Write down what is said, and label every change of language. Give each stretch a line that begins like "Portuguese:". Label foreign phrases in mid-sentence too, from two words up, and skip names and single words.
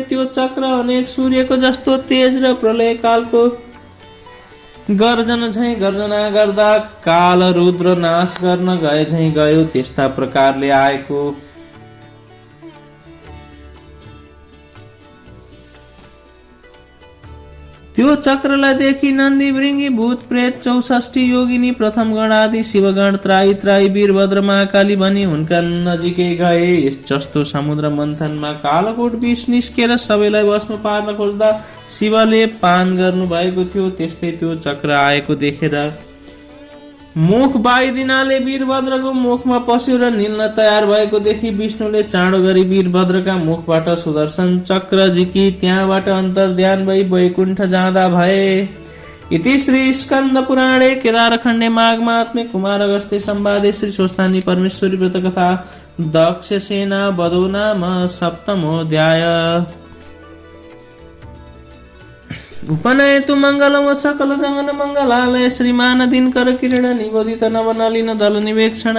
Nepali: त्यो चक्र अनेक सूर्यको जस्तो तेज र प्रलय कालको गर्जन झैं गर्जना गर्दा काल रुद्र नाश गर्न गए झैं गयो। त्यस्ता प्रकारले आएको त्यो चक्रलाई देखि नन्दी भृंगी भूत प्रेत 64 योगिनी प्रथम गण आदि शिवगण
Sanskrit: त्राई त्राई
Nepali: वीरभद्र महाकाली भनी उनका नजिकै गए। यस जस्तो समुद्र मन्थनमा कालकोट विष निस्केर सबैलाई भस्म पार्न खोज्दा शिवले पान गर्नु भएको थियो, त्यस्तै त्यो चक्र आएको देखेर मुख बाइदिनाले वीरभद्रको मुखमा पस्यो र निल्न तयार भएको देखि विष्णुले चाँडो गरी वीरभद्रका मुखबाट सुदर्शन चक्र झिकी त्यहाँबाट अन्तर्ध्यान भई वैकुण्ठ जाँदा भए।
Sanskrit: इति श्री स्कन्द पुराणे केदारखण्डे माघ महात्म्ये कुमार अगस्त्य संवादे श्री स्वस्थानी परमेश्वरी व्रत कथा दक्ष सेना वधो नाम सप्तमोऽध्याय। उपनयतु मंगलम सकल जंगन मंगलालय श्रीमान दिनकर किरण निबोधित नवनलिन दल निवेक्षण